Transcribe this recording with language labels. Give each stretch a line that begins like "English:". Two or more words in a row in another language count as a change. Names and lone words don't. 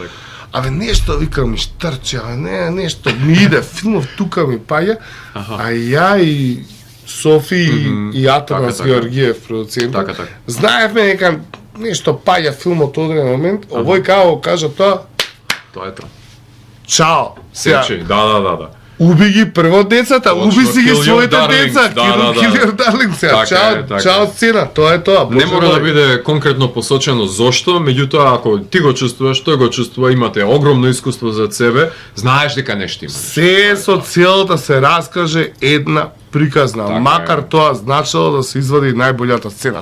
Macedonian: Абе, нешто, викам, ми штрче, абе, нешто, ми иде, филмов тука ми паѓа, а ја и Софи и Атанас Георгиев, продуцент, знаевме дека нешто паѓа филмот од одреден момент, овој као кажа тоа, Тоа е тоа. чао. Сечи, да. Уби ги прво децата, Точно, уби си ги
English: kill your
Macedonian: своите
English: darlings,
Macedonian: деца. да,
English: Kill
Macedonian: да.
English: your darlings.
Macedonian: Така Чао, е, така чао е. сцена, тоа е тоа. Не Боже мора да мој. биде конкретно посочено зошто, меѓутоа ако ти го чувствуваш, тој го чувствува, имате огромно искуство за себе, знаеш дека нешто има. Се со цел да се раскаже една приказна, Така макар е. тоа значило да се извади најбољата сцена.